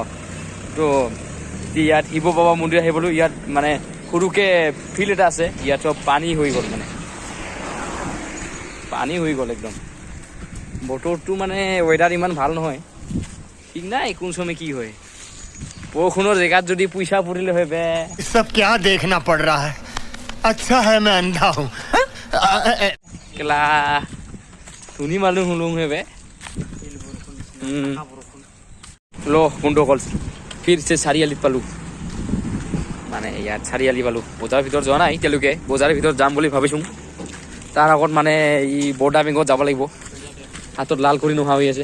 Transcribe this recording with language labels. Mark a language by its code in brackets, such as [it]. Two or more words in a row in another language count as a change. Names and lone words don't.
[as] তো ইয়াত শিৱ বাবা মন্দিৰ আহি পালোঁ। ইয়াত মানে সৰুকৈ ফিল্ড এটা আছে, ইয়াত চব পানী হৈ গ'ল, মানে পানী হৈ গ'ল একদম। বতৰটো মানে ৱেডাৰ ইমান ভাল নহয়, ঠিক নাই কোন সময় কি হয়। বৰষুণৰ জেগাত যদি পইচা পৰিলে হয় বে। [hi] सब क्या देखना पड़ रहा है? अच्छा है मैं अंधा हूँ। [as] কেলা ধুনি মালুম হুলুং হে বে। বন্ধুসকল ফিৰছে চাৰিআলিত পালোঁ, মানে ইয়াত চাৰিআলি পালোঁ। বজাৰৰ ভিতৰত যোৱা নাই এতিয়ালৈকে, বজাৰৰ ভিতৰত যাম বুলি ভাবিছোঁ। তাৰ আগত মানে এই বৰ্ডাৰ বেংকত যাব লাগিব, হাতত লাল কৰি নোহোৱা হৈ আছে।